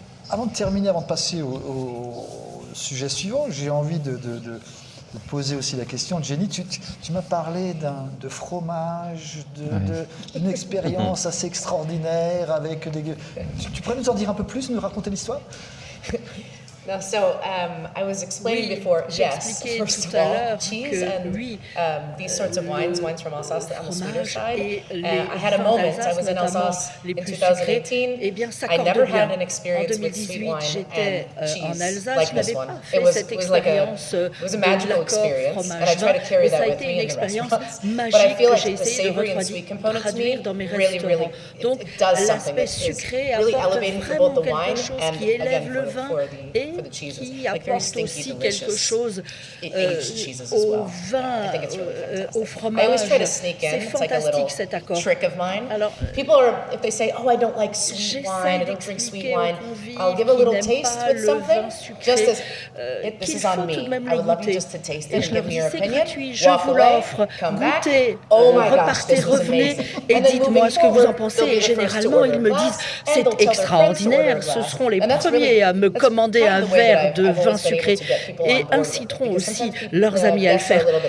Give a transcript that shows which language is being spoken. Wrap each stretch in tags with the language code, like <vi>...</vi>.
<fr>Avant de terminer, avant de passer au sujet suivant, j'ai envie de poser aussi la question. Jenny, tu m'as parlé de fromage, d'une expérience assez extraordinaire avec des... Tu pourrais nous en dire un peu plus, nous raconter l'histoire?</fr> <en>No, so I was explaining before, yes, first of all, cheese and these sorts of wines from Alsace on the sweeter side. I had a moment, I was in Alsace in 2018. I never had an experience with sweet wine and cheese like this one. It was like it was a magical experience, and I try to carry that with me in the restaurants. But I feel like the savory and sweet component to me really, it does something. It's really elevating for both the wine and, again, for the cheeses.</en> <fr>Qui apporte aussi quelque chose au vin, au fromage. C'est fantastique cet accord. Alors,</fr> <en>people if they say, "Oh, I don't like sweet wine, I don't drink sweet wine," I'll give a little taste with something, just as this is on me. I would love you just to taste it and give me your opinion.</en> <fr>Je vous l'offre, goûtez, repartez, revenez et dites-moi ce que vous en pensez. Et généralement, ils me disent, c'est extraordinaire. Ce seront les premiers à me commander un verre de vin sucré et inciteront aussi leurs amis à le faire.</fr>